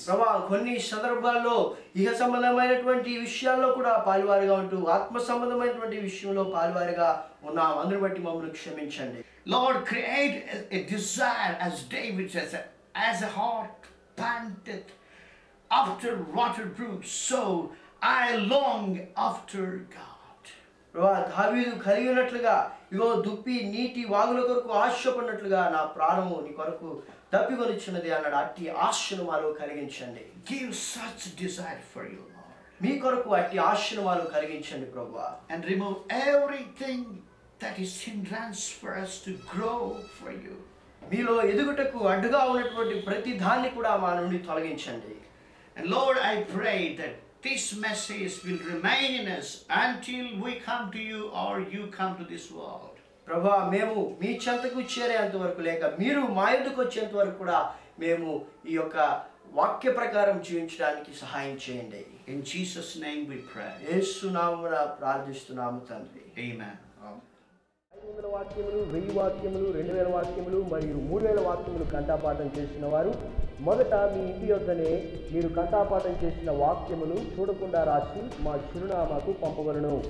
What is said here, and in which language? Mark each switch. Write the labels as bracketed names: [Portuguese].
[Telugu] ప్రభువా, కొన్ని సందర్భాల్లో ఇహ సంబంధమైనటువంటి విషయాల్లో కూడా పాలువారిగా ఉంటూ ఆత్మ సంబంధమైనటువంటి విషయంలో పాలువారిగా ఉన్నాం. అందుని బట్టి మమ్మల్ని క్షమించండి. [English] Lord, create a desire, as David says, as a heart panteth after water brooks, so I long after God. [Telugu] ప్రభువా, దావీదు కలిగి ఉన్నట్లుగా ఇగో దుప్పి నీటి వాగుల కొరకు ఆశపడినట్లుగా నా ప్రాణము నీ కొరకు దప్పికొనిచున్నది అన్నాడు. అట్టి ఆశను మాలో కలిగించండి. [English] Give such desire for you, Lord. [Telugu] మీ కొరకు అట్టి ఆశను మాలో కలిగించండి ప్రభువా. [English] And remove everything that is hindrance for us to grow for you. [Telugu] మీలో ఎదుగుటకు అడ్డుగా ఉన్నటువంటి ప్రతి దాన్ని కూడా మా నుండి తొలగించండి. [English] And Lord, I pray that this message will remain in us until we come to you or you come to this world. [Telugu] ప్రభువా, మేము మీ చెంతకు చేరేంత వరకు లేక మీరు మా యొద్దకు వచ్చేంత వరకు కూడా మేము ఈ యొక్క వాక్య ప్రకారం జీవించడానికి సహాయం చేయండి. [English] In Jesus' name we pray. [Telugu] యేసు నామమున ప్రార్థిస్తున్నాము తండ్రి. [English] Amen. [Telugu] 500 వాక్యములు, 1000 వాక్యములు, 2000 వాక్యములు మరియు 3000 వాక్యములు కంఠాపాఠం చేసిన వారు మొదట మీ ఇంటి యొద్దనే మీరు కంఠాపాఠం చేసిన వాక్యములు చూడకుండా రాసి మా చిరునామాకు పంపబడును.